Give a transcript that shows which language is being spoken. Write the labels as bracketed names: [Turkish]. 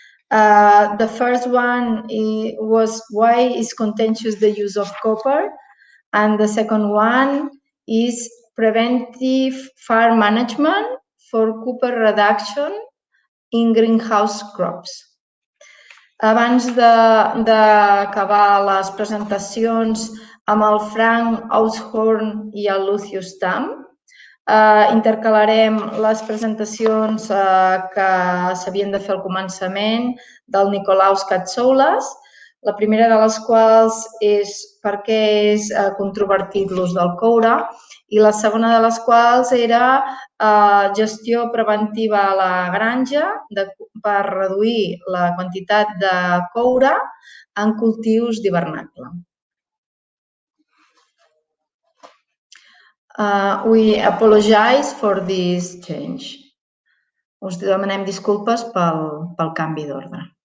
[English] The first one was why is contentious the use of copper, and the second one is preventive farm management for copper reduction in greenhouse crops. [Catalan] Abans d'acabar les presentacions amb el Frank Oudshoorn i el Lucius Tamm, intercalarem les presentacions que s'havien de fer al començament del Nikolaos Katsoulas, la primera de les quals és per què és controvertit l'ús del coure i la segona de les quals era gestió preventiva a la granja per reduir la quantitat de coure en cultius d'hivernacle. [English] We apologize for this change. [Catalan] Us demanem disculpes pel canvi d'ordre.